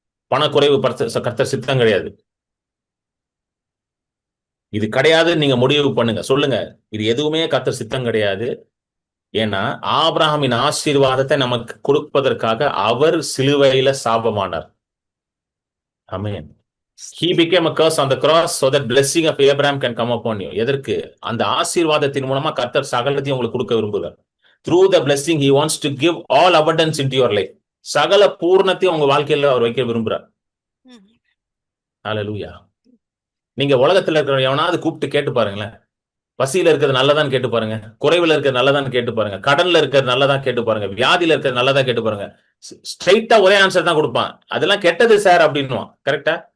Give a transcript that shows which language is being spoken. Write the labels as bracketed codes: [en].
[ta] பணக்குறைவு கர்த்தர் சித்தம் கிடையாது. இது கிடையாது. நீங்க முடிவு பண்ணுங்க, சொல்லுங்க. இது எதுவுமே கர்த்தர் சித்தம் கிடையாது. ஏன்னா ஆபிரகாமின் ஆசீர்வாதத்தை நமக்கு கொடுப்பதற்காக அவர் சிலுவையில சாபமானார். ஆமென். [en] He became a curse on the cross so that blessing of Abraham can come upon you. [ta] எதற்கு? அந்த ஆசீர்வாதத்தின் மூலமா கர்த்தர் சகலத்தையும் உங்களுக்கு கொடுக்க விரும்புகிறார். [en] Through the blessing he wants to give all abundance into your life. [ta] சகல பூர்ணத்தையும் உங்க வாழ்க்கையில அவர் வைக்க விரும்புறார். ஹalleluya. நீங்க உலகத்துல இருக்கிற எவனாவது கூப்பிட்டு கேட்டு பாருங்களேன். பசியில இருக்கிறது நல்லதான்னு கேட்டு பாருங்க, குறைவுல இருக்கிறது நல்லதான்னு கேட்டு பாருங்க, கடன்ல இருக்கிறது நல்லதா கேட்டு பாருங்க, வியாதியில இருக்கிறது நல்லதா கேட்டு பாருங்க. ஸ்ட்ரைட்டா ஒரே ஆன்சர் தான் கொடுப்பான். அதெல்லாம் கெட்டது சார் அப்படின்னுவான். கரெக்டா?